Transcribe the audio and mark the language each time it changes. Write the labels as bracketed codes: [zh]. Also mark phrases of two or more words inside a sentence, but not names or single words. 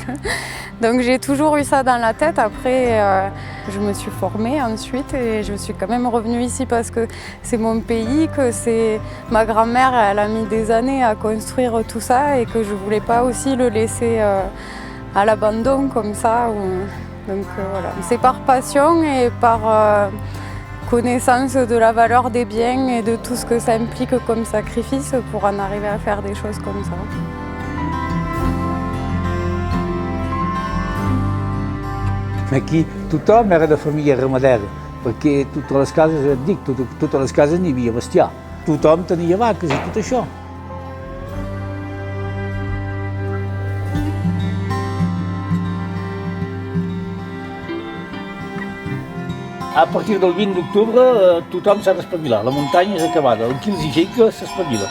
[fr] Donc j'ai toujours eu ça dans la tête. Après, je me suis formée ensuite et je suis quand même revenue ici parce que c'est mon pays, que c'est ma grand-mère, elle a mis des années à construire tout ça et que je voulais pas aussi le laisser à l'abandon comme ça. Donc voilà, c'est par passion et par connaissance de la valeur des biens et de tout ce que ça implique comme sacrifice pour en arriver à faire des choses comme ça. [ca] Aquí tothom era de família ramadera, perquè totes les cases, et dic, totes les cases n'hi havia bestiar. Tothom tenia vaques i tot això. A partir del 20 d'octubre tothom s'ha d'espavilar, la muntanya és acabada, el qui els hi fica s'espavila.